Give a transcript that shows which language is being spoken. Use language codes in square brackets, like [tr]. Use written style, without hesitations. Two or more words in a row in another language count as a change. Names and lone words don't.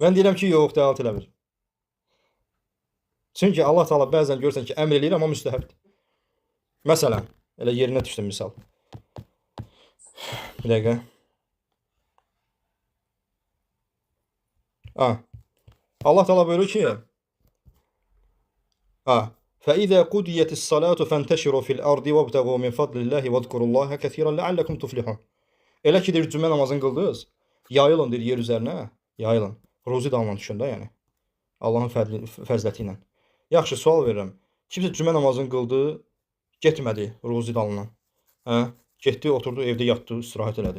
[az] Mən deyirəm ki, yox, dəlalət eləmir. Çünki Allah Taala bəzən görürsən ki, əmr eləyir, amma müstəhəbdir. Məsələn, elə yerinə düşdüm misal. Bir dəqiqə. Allah Taala buyurur ki, [ar] فَإِذَا قُدِيَتِ الصَّلَاةُ فَانْتَشِرُوا فِي الْأَرْضِ وَابْتَغُوا مِنْ فَضْلِ اللّٰهِ وَاذْكُرُوا اللّٰهَ كَثِيرًا لَعَلَّكُمْ تُفْلِحُونَ. [az] Elə ki, deyir, cümə namazını qıldınız, yayılın deyir yer üzərinə, yayılın. Ruzi dalına düşün da, yəni. Allahın fəzləti ilə. Yaxşı, sual verirəm. Kimsə cümə namazını qıldı, getmədi ruzi dalından. Getdi, oturdu, evdə yatdı, istirahət elədi.